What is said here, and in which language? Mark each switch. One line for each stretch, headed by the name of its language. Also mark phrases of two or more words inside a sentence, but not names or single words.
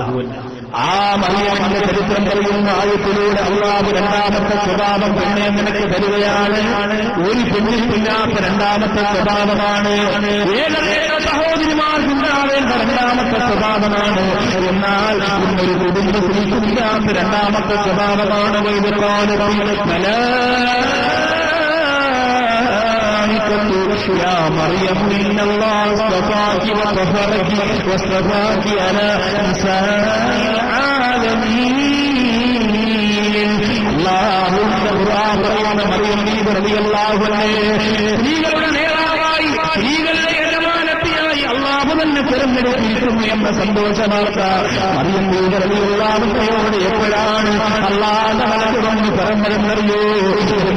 Malayalam: ആ മറിയമിന്റെ ചരിത്രം പറയുന്ന ആയത്തിലൂടെ അല്ലാഹു രണ്ടാമത്തെ സ്വഭാവം പെണ്ണെ നിനക്ക് തരികയാണ്. ഒരു പെണ്ണില്ലാത്ത രണ്ടാമത്തെ സ്വഭാവമാണ്. ഏതൊക്കെ സഹോദരിമാർക്കുണ്ടാവേണ്ട രണ്ടാമത്തെ സ്വഭാവമാണ്. എന്നാൽ ഒരു കുടുംബത്തിലില്ലാത്ത രണ്ടാമത്തെ സ്വഭാവമാണ്.
Arabic: يا مريم إن الله اصطفاك وطهرك واصطفاك على نساء العالمين.
Malayalam: الله ഖുർആൻ പറയുന്ന മറിയം ബീവി
Arabic: رضي الله عنها
Malayalam: സ്ത്രീകളുടെ നേതാവായി, സ്ത്രീകളുടെ യജമാനത്തിയായി അല്ലാഹു തന്നെ തിരഞ്ഞെടുത്തിരിക്കുന്നു എന്ന സന്തോഷവാർത്ത മറിയം ബീവി
Arabic: رضي الله عنها
Malayalam: എപ്പോഴാണ് അല്ലാഹു വന്ന് പറഞ്ഞതെന്നറിയോ?